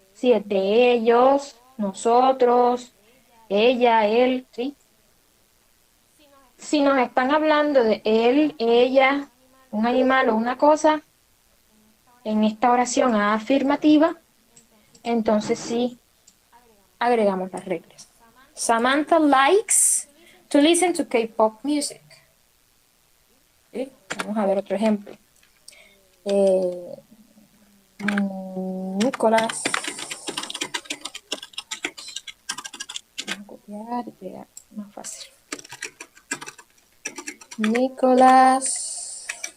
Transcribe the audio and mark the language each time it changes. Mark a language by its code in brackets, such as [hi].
[es] Si es de ellos, nosotros, ella, él, ¿sí? Si nos están hablando de él, ella, un animal o una cosa, en esta oración afirmativa, entonces sí agregamos las reglas. [en] Samantha likes to listen to K-pop music. [es] ¿Sí? Vamos a ver otro ejemplo. Nicolás. Vamos a copiar y pegar, más fácil. Nicolás.